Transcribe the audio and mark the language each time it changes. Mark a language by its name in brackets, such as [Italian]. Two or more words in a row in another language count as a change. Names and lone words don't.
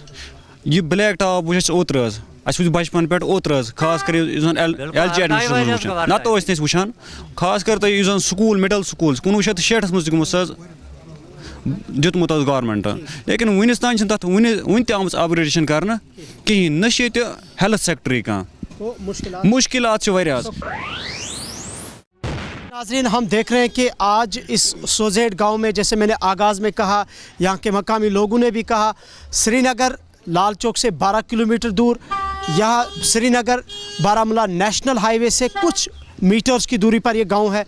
[Kashmiri] یہِ بلیک ٹاپ وٕچھ اَسہِ اوترٕ حظ, اَسہِ وٕچھ بچپن پٮ۪ٹھ اوترٕ حظ, خاص کر یُس زن [English] LG administration [Kashmiri] وٕچھان, نتہٕ ٲسۍ نہٕ أسۍ وٕچھان. خاص کر تۄہہِ یُس زن [English] school middle school [Kashmiri] 1960 منٛز تہِ گوٚمُت حظ دیُتمُت حظ گورمنٹن, لیکن وُنیُک تام چھِنہٕ تتھ وُنہِ تہِ آمٕژ اپگریڈیشن کرنہٕ کِہینۍ. نہ چھِ ییٚتہِ ہیلتھ سیکٹرٕے کانٛہہ, مُشکلات چھِ واریاہ حظ. [Urdu] ناظرین ہم دیکھ رہے ہیں کہ آج اس سوزیٹ گاؤں میں, جیسے میں نے آغاز میں کہا, یہاں کے مقامی لوگوں نے بھی کہا, سری نگر لال چوک سے 12 کلومیٹر دور, یہاں سری نگر بارہمولہ [English] national highway [Urdu] سے کچھ میٹرز کی دوری پر یہ گاؤں ہے.